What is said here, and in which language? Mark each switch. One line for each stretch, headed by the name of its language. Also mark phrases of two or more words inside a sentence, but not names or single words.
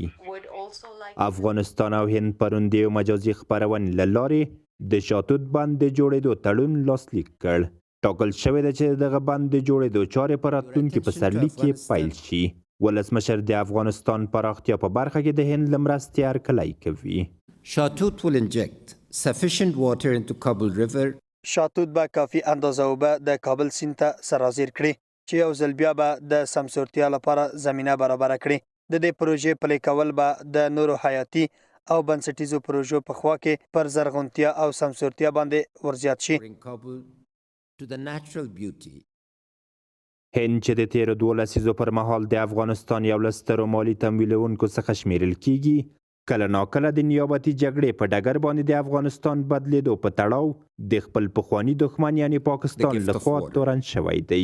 Pashto: افغانستان او هند پرون د یو مجازي خپرونې له لارې د شاتوت بند د جوړېدو تړون لاسلیک کړ. ټاکل شوی ده چې دغه بند د جوړېدو چارې په راتلونکي پسرلي کې پیل شي. ولسمشر د افغانستان پراختیا په برخه کې د هند له مرستې هرکلی کوي.
English: شاتوت will inject sufficient water into Kabul River.
Pashto: شاتوت به کافی اندازه اوبه د کابل سیند ته سرازیر کړي چې یو ځل بیا به د سمسورتیا لپاره زمینه برابره کړي. د دې پروژې پلي کول به د نورو حیاتي او بنسټیزو پروژو په خوا کې پر زرغونتیا او سمسورتیا باندې ورزیات شي. هند چې د تیرو 12 لسیزو پر مهال د افغانستان یو له سترو مالي تمویلونکو څخه شمیرل کیږي، کله ناکله د نیابتي جګړې په ډګر باندې د افغانستان بدلیدو په تړاو د خپل پخواني دښمن یعنی پاکستان لخوا تورن شوی دی.